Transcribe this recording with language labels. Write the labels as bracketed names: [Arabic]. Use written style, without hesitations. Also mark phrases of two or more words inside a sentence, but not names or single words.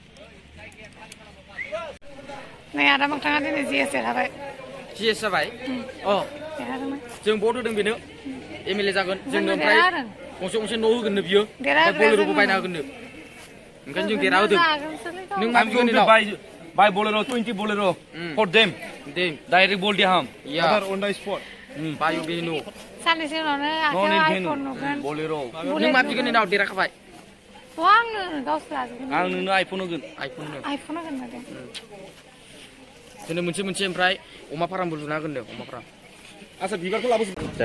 [Bodo] नै आदा मोगथाङा दिनै जिएस देरहाबाय जिएस जाबाय अ जों भट होदों बेनो एमएलए जागोन जोंनो ओमफ्राय गंसे गंसे न' होगोननो बियो ओमफ्राय बलेर'बो बायना होगोननो ओंखायनो जों देरहा होदों नों मा बिगोन उनाव [English] Buy bolero, 20 bolero for them. [Hindi] Direct bol dia ham. [English] Yeah. On the spot. Bayu binu. [Bodo] साननैसो उनावनो आखायाव आइफन नुगोन Bolero. नों मा बिगोन उनाव देरहाखाबाय आंनो गावसोर लाजोबगोन आं नोंनो आइफन होगोन आइफन होगोन माथो जोंनो मोनसे मोनसे ओमफ्राय अमा फारामबो लुना होगोननो अमा फाराम आसा बिबारखौ लाबोजोब